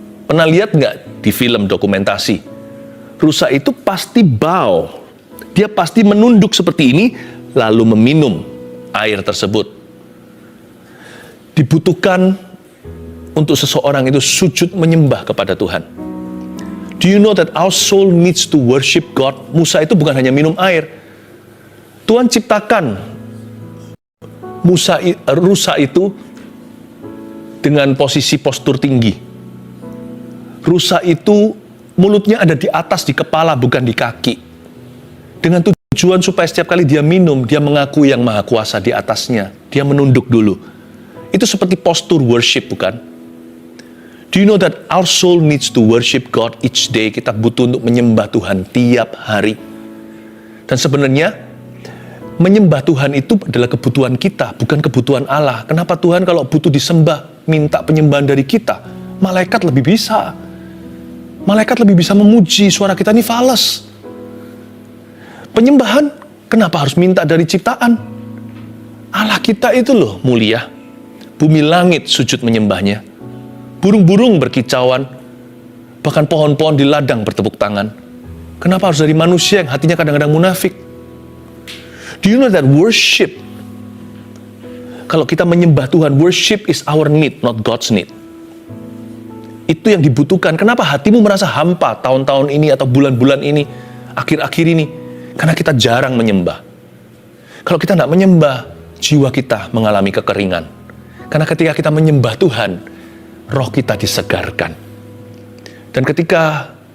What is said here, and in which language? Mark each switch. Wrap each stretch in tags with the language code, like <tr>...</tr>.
<id>Pernah lihat nggak di film dokumentasi? Rusa itu pasti bow. Dia pasti menunduk seperti ini, lalu meminum air tersebut. Dibutuhkan untuk seseorang itu sujud menyembah kepada Tuhan.</id> <en>Do you know that our soul needs to worship God?</en> <id>Musa itu bukan hanya minum air. Tuhan ciptakan rusa itu dengan posisi postur tinggi. Rusa itu mulutnya ada di atas, di kepala, bukan di kaki. Dengan tujuan supaya setiap kali dia minum, dia mengaku yang maha kuasa di atasnya. Dia menunduk dulu. Itu seperti postur worship, bukan?</id> <en>Do you know that our soul needs to worship God each day?</en> <id>Kita butuh untuk menyembah Tuhan tiap hari. Dan sebenarnya, menyembah Tuhan itu adalah kebutuhan kita, bukan kebutuhan Allah. Kenapa Tuhan kalau butuh disembah, minta penyembahan dari kita? Malaikat lebih bisa. Malaikat lebih bisa memuji, suara kita ini fales. Penyembahan, kenapa harus minta dari ciptaan? Allah kita itu loh mulia. Bumi langit sujud menyembahnya. Burung-burung berkicauan, bahkan pohon-pohon di ladang bertepuk tangan. Kenapa harus dari manusia yang hatinya kadang-kadang munafik?</id> <en>Do you know that worship,</en> <id>kalau kita menyembah Tuhan,</id> <en>worship is our need, not God's need.</en> <id>Itu yang dibutuhkan. Kenapa hatimu merasa hampa tahun-tahun ini atau bulan-bulan ini, akhir-akhir ini? Karena kita jarang menyembah. Kalau kita tidak menyembah, jiwa kita mengalami kekeringan. Karena ketika kita menyembah Tuhan, roh kita disegarkan. Dan ketika</id>